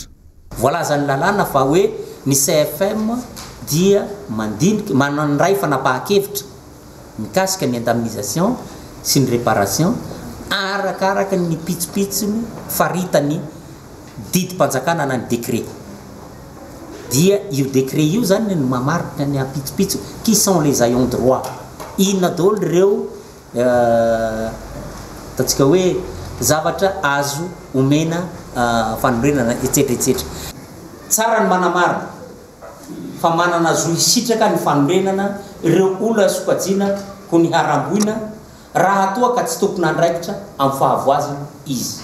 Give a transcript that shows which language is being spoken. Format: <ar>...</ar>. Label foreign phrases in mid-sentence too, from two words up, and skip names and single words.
<mg>Voalazan'ny lalàna fa hoe ny CFM dia mandinika manandray fanapahan-kevitra mikasika ny indemnisation sy ny réparation arakaraka ny pitsopitsony faritany didim-panjakana na ny décret. Dia io décret io zany ny mamarika ny pitsopitso</mg> <fr>qui sont les ayants droit.</fr> <mg>Inona daholo ireo ataontsika hoe zavatra azo omena fanorenana etsetreetsetra. Tsara ny manamarina fa manana zo isitraka ny fanorenana ireo olona sokajiana ho ny haramboina raha toa ka tsy tompona andraikitra amin'ny fahavoazana izy.</mg>